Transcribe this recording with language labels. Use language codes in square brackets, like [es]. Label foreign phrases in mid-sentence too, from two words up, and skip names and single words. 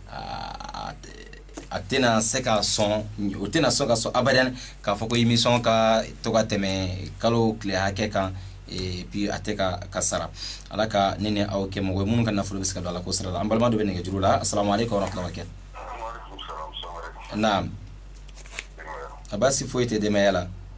[bm] a tɛna se ka sɔn o tɛna sɔn ka sɔn abadan k'a fɔ ko émission ka to ka tɛmɛ kalo tile hakɛ kan [fr] et puis [bm] a tɛ ka sara ala ka ne ni aw kɛ mɔgɔ ye minnu ka nafolo bɛ se ka don ala ko sira la an balima dɔ bɛ nɛgɛjuru la [ar] السلام عليكم ورحمة الله وبركاته [bm] naam a baasi foyi tɛ denbaya la